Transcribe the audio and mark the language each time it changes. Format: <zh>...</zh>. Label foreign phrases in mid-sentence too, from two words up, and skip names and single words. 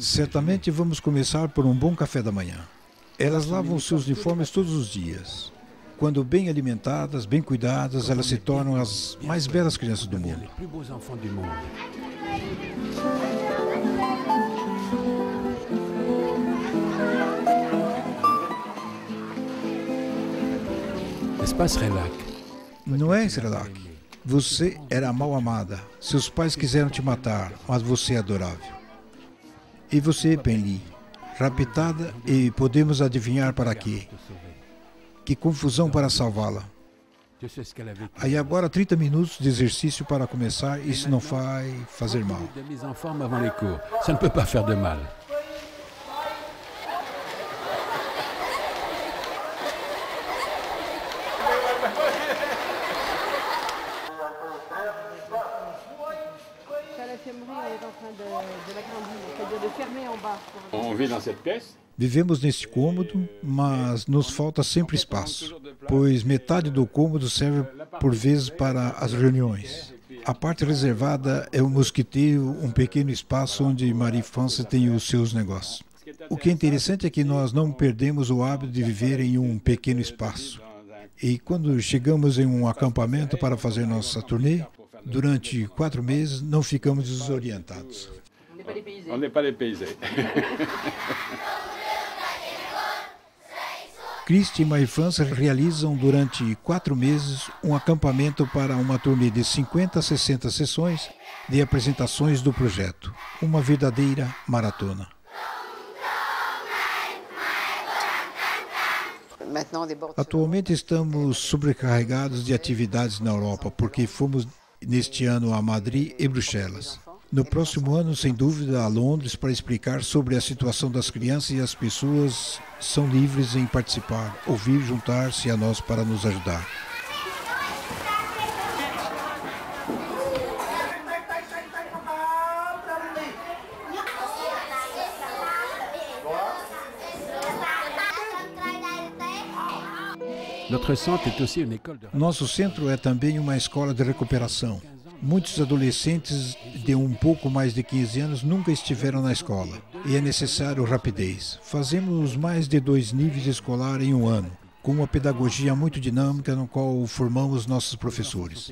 <pt>Certamente vamos começar por um bom café da manhã. Elas lavam seus uniformes todos os dias. Quando bem alimentadas, bem cuidadas, elas se tornam as mais belas crianças do mundo.</pt> <fr>Les plus beaux enfants du monde. N'est-ce pas, Srelak?</fr> <pt>Não é, Srelak? Você era mal amada. Seus pais quiseram te matar, mas você é adorável. E você, Penli, raptada e podemos adivinhar para quê? Que confusão para salvá-la.</pt> <fr>Tu sais ce qu'elle a vécu.</fr> <pt>Aí agora 30 minutos de exercício para começar, isso não vai fazer mal.</pt> <fr>De mise en forme avant les cours. Ça ne peut pas faire de mal. La fémerie est en train de l'agrandir, c'est-à-dire de fermer en bas. On vit dans cette pièce.</fr> <pt>Vivemos neste cômodo, mas nos falta sempre espaço, pois metade do cômodo serve por vezes para as reuniões. A parte reservada é o mosquiteiro, um pequeno espaço onde Marie-France tem os seus negócios. O que é interessante é que nós não perdemos o hábito de viver em um pequeno espaço. E quando chegamos em um acampamento para fazer nossa turnê, durante 4 meses não ficamos desorientados.</pt> <fr>On n'est pas dépaysés.</fr> <pt>Christy e Marie-France realizam durante 4 meses um acampamento para uma turnê de 50 a 60 sessões de apresentações do projeto. Uma verdadeira maratona. Atualmente estamos sobrecarregados de atividades na Europa, porque fomos neste ano a Madrid e Bruxelas. No próximo ano, sem dúvida, a Londres para explicar sobre a situação das crianças, e as pessoas são livres em participar, ouvir, juntar-se a nós para nos ajudar.</pt> <fr>Notre centre est aussi une école de.</fr> <pt>Nosso centro é também uma escola de recuperação. Muitos adolescentes de um pouco mais de 15 anos nunca estiveram na escola e é necessário rapidez. Fazemos mais de 2 níveis escolares em um ano, com uma pedagogia muito dinâmica no qual formamos nossos professores.</pt>